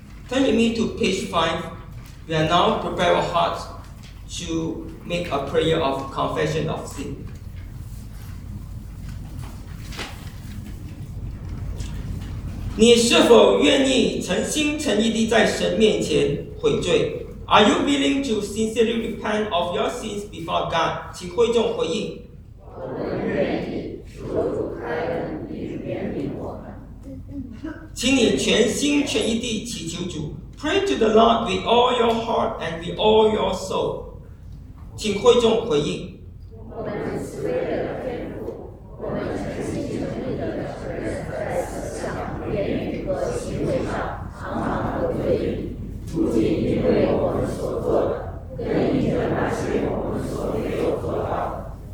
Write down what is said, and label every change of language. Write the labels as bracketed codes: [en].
[en] Turn with me to page 5. We are now prepare our hearts to make a prayer of confession of sin. [zh] 你是否愿意诚心诚意地在神面前悔罪？ [en] Are you willing to sincerely repent of your sins before God? [zh] 请会众回应。我们愿意，求主开恩，并怜悯我们。请你全心全意地祈求主。 [en] Pray to the Lord with all your heart and with all your soul. [zh] 请会众回应。我们慈悲的天父，我们诚心诚意的承认，在思想、言语和行为上常常得罪你，不仅因为我们所做的，更因着那些我们所没有做到的。